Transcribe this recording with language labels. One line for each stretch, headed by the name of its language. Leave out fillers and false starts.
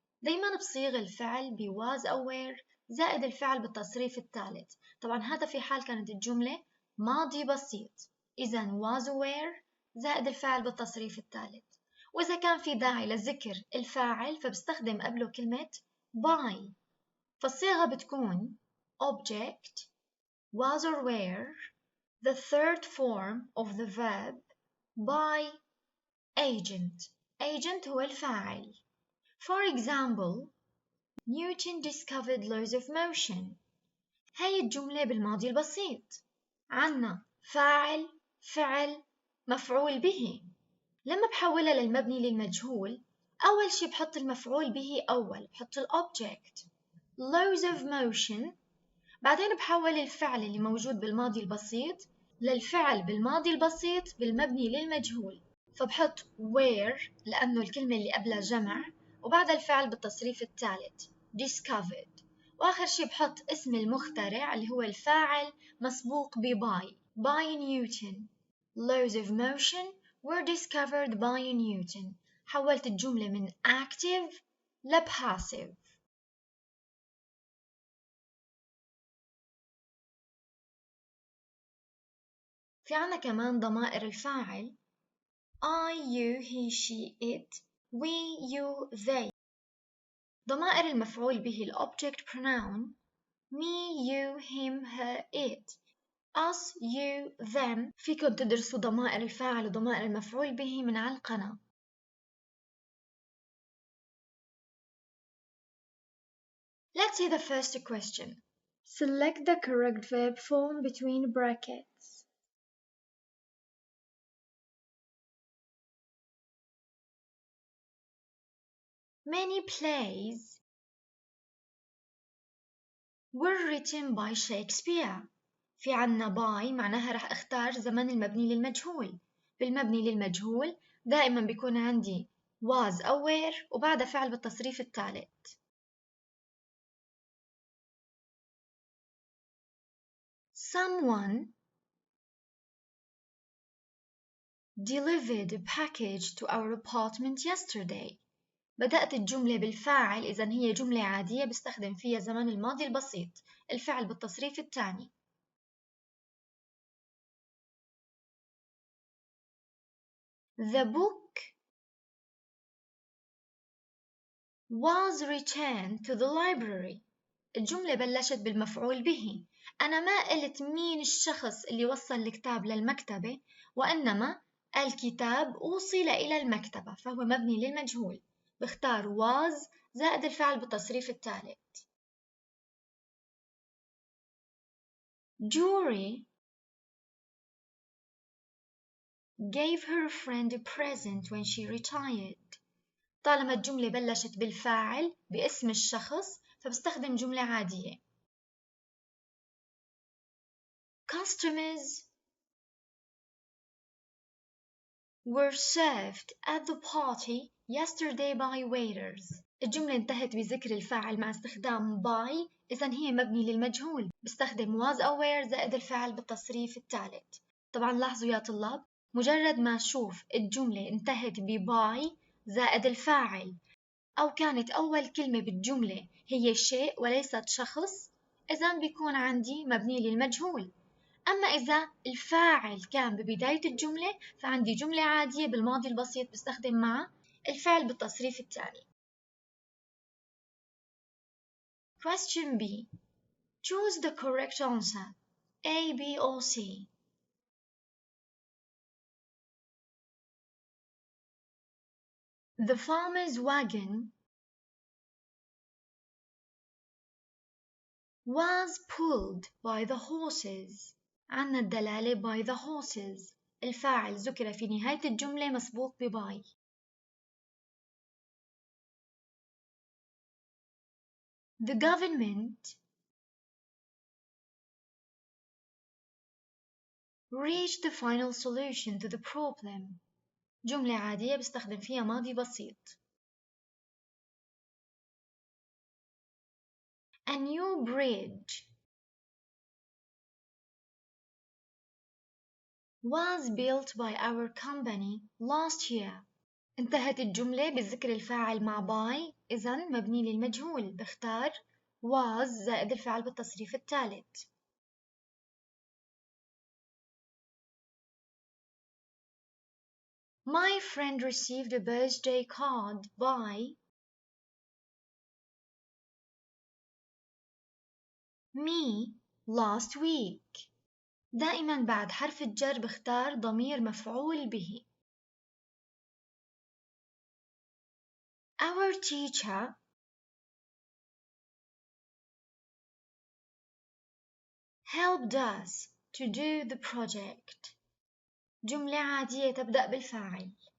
Arabic: دايما بصيغ الفعل ب was أو were زائد الفعل بالتصريف الثالث. طبعا هذا في حال كانت الجملة ماضي بسيط، إذا was were زائد الفعل بالتصريف الثالث. وإذا كان في داعي لذكر الفاعل فبستخدم قبله كلمة by. فالصيغة بتكون
English: object was or were, the third form of the verb by agent.
Arabic: Agent هو الفاعل.
English: For example, Newton discovered laws of motion.
Arabic: هاي الجملة بالماضي البسيط. عنا فاعل، فعل، مفعول به. لما بحولها للمبني للمجهول، أول شي بحط المفعول به أول، بحط الobject
English: laws of motion.
Arabic: بعدين بحول الفعل اللي موجود بالماضي البسيط للفعل بالماضي البسيط بالمبني للمجهول. فبحط where لأنه الكلمة اللي قبلها جمع، وبعد الفعل بالتصريف الثالث discovered. وآخر شي بحط اسم المخترع اللي هو الفاعل مسبوق ب by Newton.
English: Laws of motion were discovered by Newton.
Arabic: حولت الجملة من active ل passive. في عنا كمان ضمائر الفاعل
English: I, you, he, she, it, we, you, they.
Arabic: ضمائر المفعول به
English: الobject pronoun me, you, him, her, it, us, you, them.
Arabic: فيكن تدرسوا ضمائر الفاعل وضمائر المفعول به من على القناة.
English: Let's see the first question. Select the correct verb form between brackets. Many plays were written by Shakespeare.
Arabic: في عنا by معناها رح اختار زمن المبني للمجهول. بالمبني للمجهول دائما بيكون عندي was أو were وبعدها فعل بالتصريف الثالث.
English: Someone delivered a package to our apartment yesterday.
Arabic: بدأت الجملة بالفاعل إذن هي جملة عادية بستخدم فيها زمن الماضي البسيط. الفعل بالتصريف الثاني.
English: The book was returned to the library.
Arabic: الجملة بلشت بالمفعول به. أنا ما قلت مين الشخص اللي وصل الكتاب للمكتبة، وإنما الكتاب أوصل إلى المكتبة، فهو مبني للمجهول. بختار was زائد الفعل بالتصريف الثالث.
English: Jury gave her friend a present when she retired.
Arabic: طالما الجملة بلشت بالفاعل باسم الشخص فبستخدم جملة عادية.
English: Customers were served at the party yesterday by waiters.
Arabic: الجملة انتهت بذكر الفاعل مع استخدام by، إذن هي مبني للمجهول. بستخدم was أو were زائد الفاعل بالتصريف الثالث. طبعا لاحظوا يا طلاب، مجرد ما أشوف الجملة انتهت by زائد الفاعل أو كانت أول كلمة بالجملة هي شيء وليست شخص، إذن بيكون عندي مبني للمجهول. أما إذا الفاعل كان ببداية الجملة فعندي جملة عادية بالماضي البسيط بستخدم مع الفعل بالتصريف الثاني.
English: Question B. Choose the correct answer. A, B, or C. The farmer's wagon was pulled by the horses.
Arabic: عنا الدلالة
English: by the horses.
Arabic: الفاعل ذكر في نهاية الجملة مسبوق by.
English: The government reached the final solution to the problem.
Arabic: جملة عادية بستخدم فيها ماضي بسيط.
English: A new bridge was built by our company last year.
Arabic: انتهت الجملة بذكر الفاعل مع by، إذن مبني للمجهول. بختار was زائد الفعل بالتصريف الثالث.
English: My friend received a birthday card by me last week.
Arabic: دائما بعد حرف الجر بختار ضمير مفعول به.
English: Our teacher helped us to do the project.
Arabic: جملة عادية تبدأ بالفاعل.